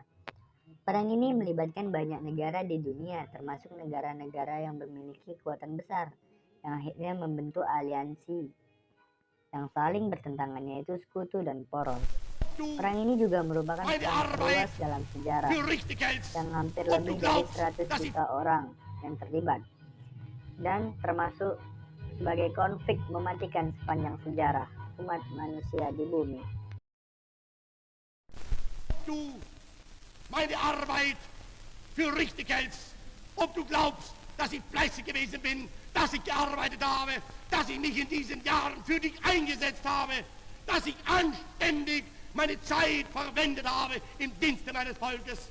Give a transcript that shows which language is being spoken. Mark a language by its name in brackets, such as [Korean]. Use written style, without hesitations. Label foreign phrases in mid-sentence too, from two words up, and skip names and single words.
[Indonesian] Perang ini melibatkan banyak negara di dunia, termasuk negara-negara yang memiliki kekuatan besar, yang akhirnya membentuk aliansi yang saling bertentangan, yaitu Sekutu dan Poros. Perang ini juga merupakan perang terluas dalam sejarah, yang hampir lebih dari 100 juta orang yang terlibat, dan termasuk sebagai konflik mematikan sepanjang sejarah umat manusia di bumi. [German] Du meine Arbeit für richtig hältst, ob du glaubst, dass ich fleißig gewesen bin, dass ich gearbeitet habe, dass ich mich in diesen Jahren für dich eingesetzt habe, dass ich anständig meine Zeit verwendet habe im Dienste meines Volkes.